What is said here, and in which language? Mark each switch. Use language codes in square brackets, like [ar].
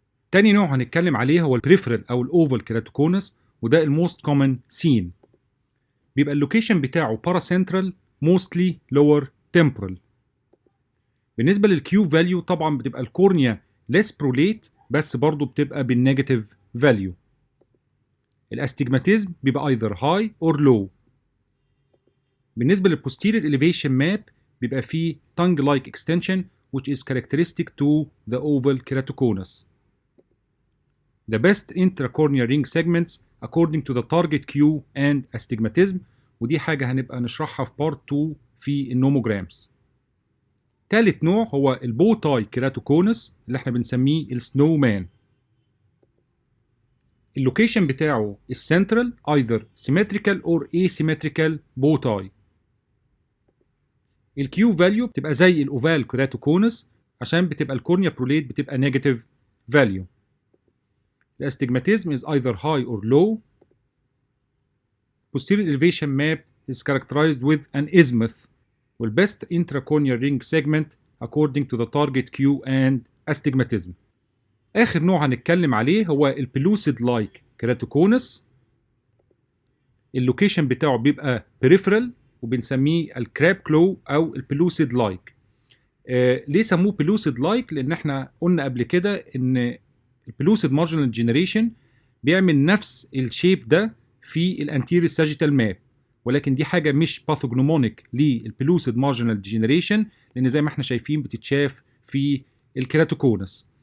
[ar] تاني نوع هنتكلم عليه هو البريفرال او الاوفال كيراتوكونس وده الموست كومن سين. بيبقى اللوكيشن بتاعه باراسنترال موستلي لور تمبرال. بالنسبه للكيو فاليو طبعا بتبقى الكورنيا ليس بروليت بس برضو بتبقى بالنيجاتيف فاليو. الاستجماتيزم بيبقى [en] either high or low. بالنسبة للposterior elevation map بيبقى فيه tongue-like extension which is characteristic to the oval keratoconus. The best intracorneal ring segments according to the target Q and astigmatism، [ar] ودي حاجة هنبقى نشرحها في part 2 في النوموجرامز. تالت نوع هو البوتاي كيراتوكونس اللي احنا بنسميه السنو مان. اللوكيشن بتاعه السنترال [en] either symmetrical or asymmetrical bow tie. [ar] الكيو فاليو بتبقى زي الاوفال كيراتوكونس عشان بتبقى الكورنيا بروليت بتبقى نيجاتيف فاليو. [en] الاستجماتيزم is either high or low. Posterior elevation map is characterized with an azimuth والbest intracorneal ring segment according to the target Q and astigmatism. [ar] آخر نوع هنتكلم عليه هو البلوسيد لايك كيراتوكونس. اللوكيشن بتاعه بيبقى peripheral وبنسميه الكراب كلو أو البلوسيد لايك. ليه سموه بلوسيد لايك؟ لأن احنا قلنا قبل كده إن البلوسيد مارجنال جينيريشن بيعمل نفس الشيب ده في الانتيريور ساجيتال ماب، ولكن دي حاجه مش باثوجنومونيك للبلوسيد مارجنال جينيريشن، لان زي ما احنا شايفين بتتشاف في الكيراتوكونس.